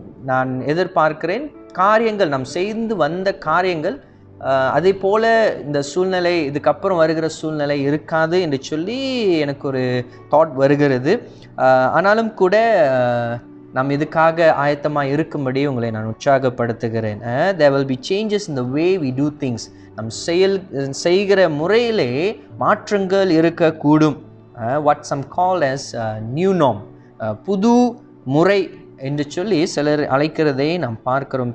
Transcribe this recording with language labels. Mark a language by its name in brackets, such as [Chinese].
[Tamil] நான் எதிர்பார்க்கிறேன், காரியங்கள் நாம் செய்து வந்த காரியங்கள் அதே போல் இந்த சூழ்நிலை, இதுக்கப்புறம் வருகிற சூழ்நிலை இருக்காது என்று சொல்லி எனக்கு ஒரு தாட் வருகிறது. ஆனாலும் கூட நாம் இதுக்காக ஆயத்தமாக இருக்கும்படி உங்களை நான் உற்சாகப்படுத்துகிறேன். [English] There will be changes in the way we do things. [Tamil] நம் செய்கிற முறையிலே மாற்றங்கள் இருக்கக்கூடும். [English] What some call as new norm, [Tamil] புது முறை என்று சொல்லி சிலர் அழைக்கிறதை நாம் பார்க்கிறோம்.